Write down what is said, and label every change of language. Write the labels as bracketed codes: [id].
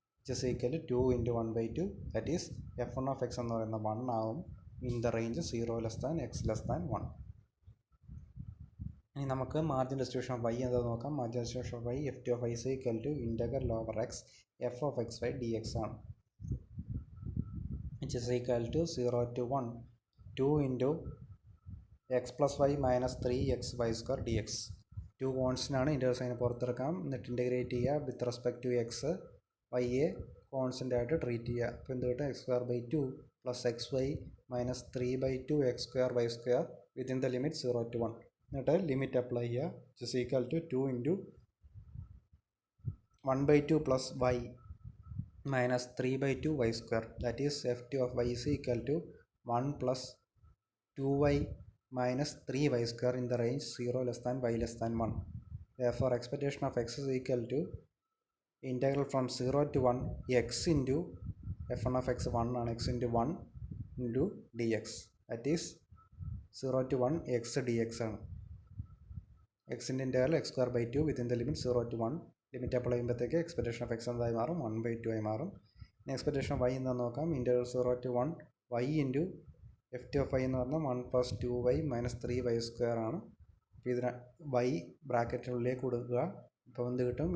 [en] Is equal to 2 into 1/2. That is F one of X [ml] എന്ന് പറയുന്നത് 1 ആവും [en] In the range 0 less than X less than 1. [ml] ഇനി നമുക്ക് [en] margin distribution of Y [ml] എന്താണെന്ന് നോക്കാം. [en] Margin distribution of Y F T of Y is equal to integral over X F of X Y D X ആണ്. which is equal to 0 to 1 2 into x plus y minus 3xy square dx. [ml] 2 constant ആണ്. Integral sign പുറത്തെടുക്കാം. എന്നിട്ട് integrate ചെയ്യുക with respect to X വൈയെ constant ആയിട്ട് treat ചെയ്യുക. അപ്പോൾ എന്ത് കിട്ടും? [en] X square by 2 plus X Y minus 3/2 X square Y square within the limit 0 to 1. [ml] എന്നിട്ട് limit apply ചെയ്യുക. [en] which is equal to 2 into 1/2 plus y minus 3/2 y square. That is ft of y is equal to 1 plus 2y minus 3y square in the range 0 less than y less than 1. Therefore expectation of x is equal to integral from 0 to 1 x into f1 of x 1 on x into 1 into dx. That is 0 to 1 x dx ആണ്. [ml] x ൻ്റെ interval x square by 2 [en] Within the limit 0 to 1. [ml] Limit apply ചെയ്യുമ്പോഴത്തേക്ക് expectation of X എന്തായി മാറും? 1/2 ആയി മാറും. [en] ഇനി expectation of Y [ml] എന്താണെന്ന് നോക്കാം. [en] interval 0 to 1 y into F T of Y [ml] എന്ന് പറഞ്ഞാൽ [en] 1 plus 2y minus 3y square ആണ്. [ml] അപ്പോൾ ഇതിന് y ബ്രാക്കറ്റിനുള്ളിലേക്ക് കൊടുക്കുക. അപ്പോൾ എന്ത് കിട്ടും?